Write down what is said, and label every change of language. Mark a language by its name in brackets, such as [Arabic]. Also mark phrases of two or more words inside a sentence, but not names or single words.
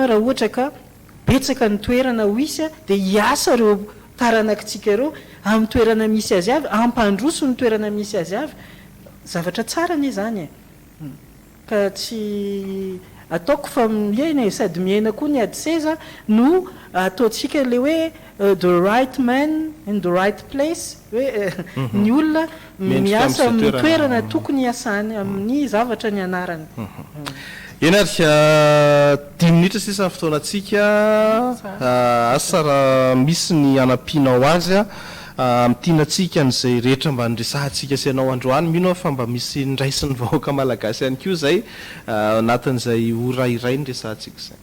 [Malagasy] raha ohatra ka betsaka ny toerana ho isy dia hiasa reo taranakitsika ireo amin'ny toerana misy azy avy ampandroso ny toerana misy azy avy zavatra tsara anie zany ka tsy ataoko fa miaina sady miaina koa ny ady seza no ataontsika le hoe [English] the right man in the right place [Malagasy] hoe ny olona miasa amin'ny toerana tokony hiasany amin'ny zavatra ny anarany enary 10 minitra sisa ny fotoanantsika asara misy ny anampianao azy mitianatsika n'izay rehetra mba nyresahantsika sianao androany mino fa mba misy ndraisiny vahoaka malagasy ihany koa zay anatin'izay ora iray ny resahantsika zay